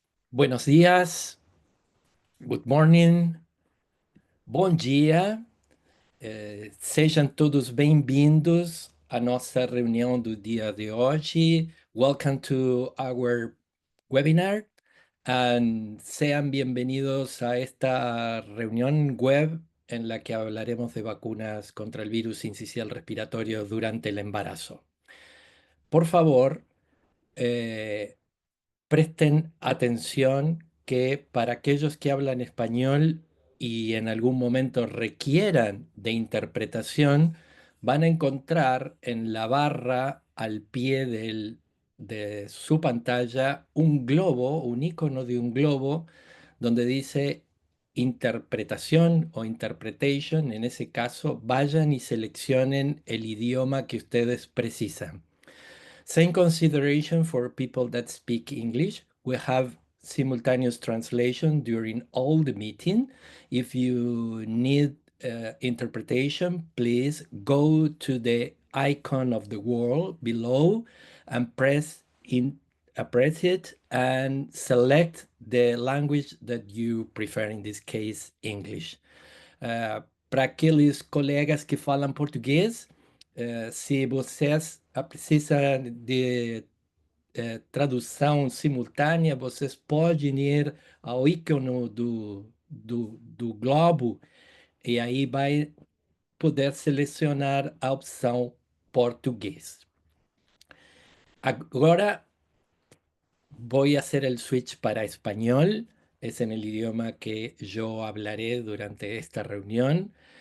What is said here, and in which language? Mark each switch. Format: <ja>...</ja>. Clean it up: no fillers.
<es>Buenos días,</es> <en>good morning,</en> <pt>bom dia, sejam todos bem-vindos à nossa reunião do dia de hoje.</pt> <en>Welcome to our webinar and</en> <es>sean bienvenidos a esta reunión web en la que hablaremos de vacunas contra el virus sincicial respiratorio durante el embarazo. Por favor, eh, presten atención que para aquellos que hablan español y en algún momento requieran de interpretación, van a encontrar en la barra al pie de su pantalla un globo, un icono de un globo, donde dice interpretación o interpretation. En ese caso, vayan y seleccionen el idioma que ustedes precisan.</es> <en>Same consideration for people that speak English. We have simultaneous translation during all the meeting. If you need interpretation, please go to the icon of the world below and press it and select the language that you prefer, in this case, English.</en> <pt>Para aqueles colegas que falam português, se vocês precisam de tradução simultânea, vocês podem ir ao ícone do globo e aí vai poder selecionar a opção português.</pt> <es>Agora voy a hacer el switch para español. Es en el idioma que yo hablaré durante esta reunión.</es>